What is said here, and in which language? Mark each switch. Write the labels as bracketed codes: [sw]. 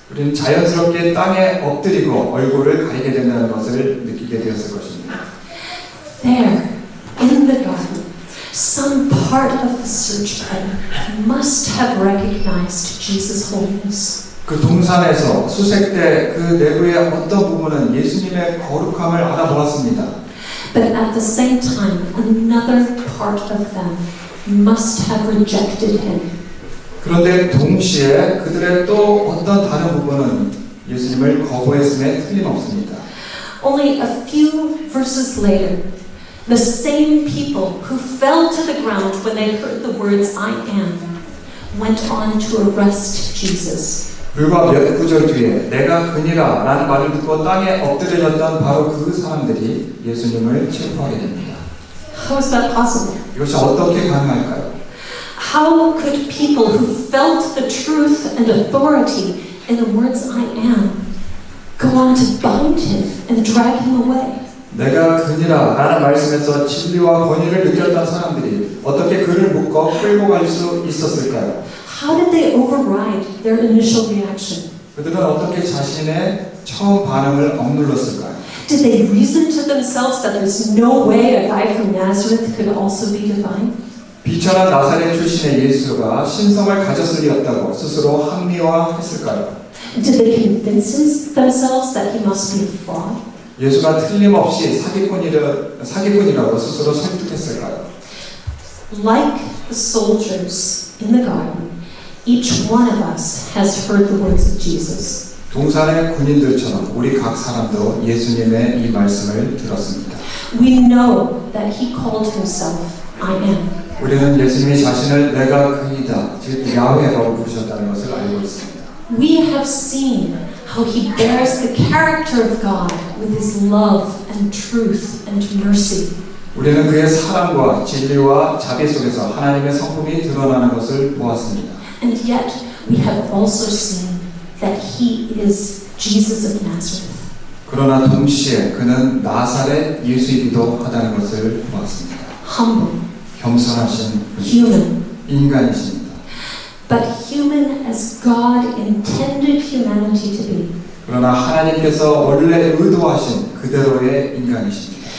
[ko] 우리는 자연스럽게 땅에 엎드리고 얼굴을 가리게 된다는 것을 느끼게 되었을 것입니다. [en] There, in the garden, some part of the search party must have recognized Jesus' holiness. [ko] 그 동산에서 수색대 그 내부의 어떤 부분은 예수님의 거룩함을 알아보았습니다. [en] But at the same time, another part of them must have rejected him. [ko] 그런데 동시에 그들의 또 어떤 다른 부분은 예수님을 거부했음에 틀림없습니다. [en] Only a few verses later, the same people who fell to the ground when they heard the words I am went on to arrest Jesus. [ko] 불과 몇 구절 뒤에 내가 그니라 라는 말을 듣고 땅에 엎드려졌던 바로 그 사람들이 예수님을 체포하게 됩니다. [en] How is that possible? [ko] 이것이 어떻게 가능할까요? [en] How could people who felt the truth and authority in the words I am go on to bind him and drag him away? [ko] 내가 그니라 라는 말씀에서 진리와 권위를 느꼈던 사람들이 어떻게 그를 묶어 끌고 갈 수 있었을까요? [en] How did they override their initial reaction? [ko] 그들은 어떻게 자신의 처음 반응을 억눌렀을까요? [en] Did they reason to themselves that there's no way a guy from Nazareth could also be divine? [ko] 비천한 나사렛 출신의 예수가 신성을 가졌을 리였다고 스스로 합리화했을까요? [en] Did they convince themselves that he must be a fraud? [ko] 예수가 틀림없이 사기꾼이라고 스스로 설득했을까요? [en] Like the soldiers in the garden, each one of us has heard the words of Jesus. [ko] 동산의 군인들처럼 우리 각 사람도 예수님의 이 말씀을 들었습니다. [en] We know that he called himself I am. [ko] 우리는 예수님이 자신을 내가 그이다, 즉 야훼라고 부르셨다는 것을 알고 있습니다. [en] We have seen how he bears the character of God with his love and truth and mercy. [ko] 우리는 그의 사랑과 진리와 자비 속에서 하나님의 성품이 드러나는 것을 보았습니다. [en] And yet we have also seen that he is Jesus of Nazareth. [ko] 그러나 동시에 그는 나사렛 예수이기도 하다는 것을 보았습니다. [en] Humble, [ko] 겸손하신 [en] human, [ko] 인간이십니다. [en] but human as God intended humanity to be, [ko] 그러나 하나님께서 원래 의도하신 그대로의 인간이십니다.